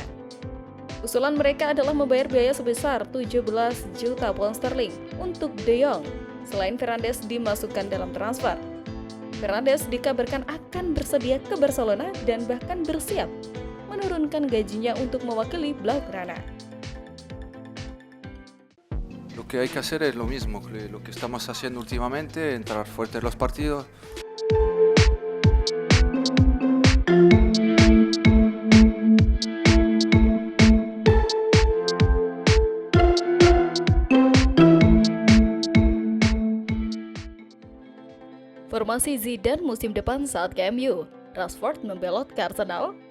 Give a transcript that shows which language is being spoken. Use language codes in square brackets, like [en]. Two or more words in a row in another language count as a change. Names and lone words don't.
[id] Usulan mereka adalah membayar biaya sebesar 17 juta pound sterling untuk De Jong selain Fernandes dimasukkan dalam transfer. Fernandes dikabarkan akan bersedia ke Barcelona dan bahkan bersiap menurunkan gajinya untuk mewakili Blaugrana. [es] Lo que hay que hacer es lo mismo, lo que estamos haciendo últimamente, entrar fuerte en los partidos. [id] Formasi Zidane musim depan saat ke MU, Rashford membelot ke Arsenal.